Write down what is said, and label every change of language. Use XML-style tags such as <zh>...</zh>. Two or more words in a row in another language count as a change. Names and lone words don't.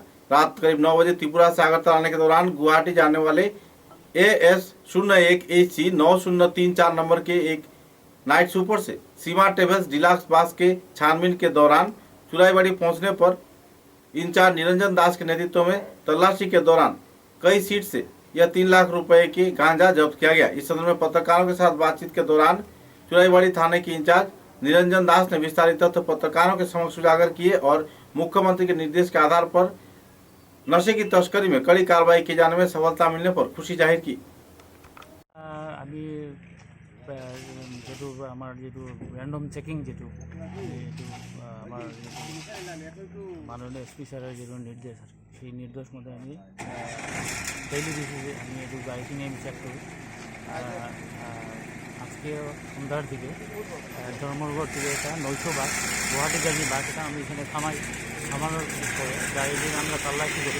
<hi>रात करीब 9 बजे त्रिपुरा से आगरतला आने के दौरान गुवाहाटी जाने वाले AS01HC 9034 नंबर के एक नाइट सुपर से सीमा ट्रेवल्स डिलक्स बस के छानबीन के दौरान चुराईबाड़ी पहुंचने पर इंचार्ज निरंजन दास के नेतृत्व में तलाशी के दौरान कई सीट से यह 3 लाख रुपए की गांजा जब्त किया गया। इस संदर्भ में पत्रकारों के साथ बातचीत के दौरान चुराईबाड़ी थाने के इंचार्ज निरंजन दास ने विस्तारित तथ्य पत्रकारों के समक्ष उजागर किए और मुख्यमंत्री के निर्देश के आधार पर नशे की तस्करी में कड़ी कार्रवाई किए जाने में सफलता मिलने पर खुशी जाहिर की।</hi> <bn>আমি যেটো আমার যেটো র্যান্ডম চেকিং যেটো আমার মাননীয় এসপি স্যারের যেটো নির্দেশ আছে সেই নির্দেশ মতো আমি</bn> <en>daily basis</en> <bn>আমি একটু গাড়িটি নিয়ে চেক করি। আজকে সন্ধ্যার দিকে ধর্মগড় থেকে একটা 900 বাস গুয়াহাটি যাবি বাস, এটা আমি এখানে থামানোর পরে গাড়ি দিয়ে আমরা তল্লাশি করি।</bn>